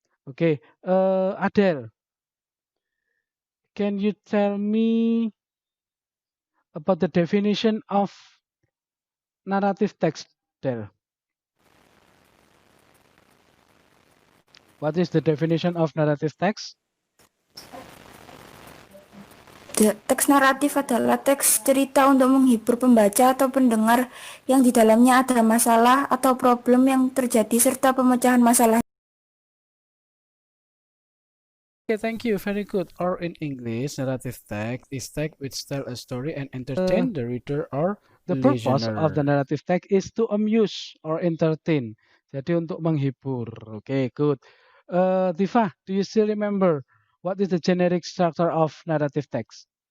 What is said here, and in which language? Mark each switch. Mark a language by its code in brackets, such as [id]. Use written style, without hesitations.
[en] Okay, Adele, can you tell me about the definition of narrative text there? What is the definition of narrative text? [id] Teks naratif adalah teks cerita untuk menghibur pembaca atau pendengar yang di dalamnya ada masalah atau problem yang terjadi serta pemecahan masalah. [en] Okay, thank you. Very good. Or in English, narrative text is text which tell a story and entertain the reader or the purpose of the narrative text is to amuse or entertain. [id] Jadi untuk menghibur. [en] Okay, good. Tifa, do you still remember what is the generic structure of narrative text?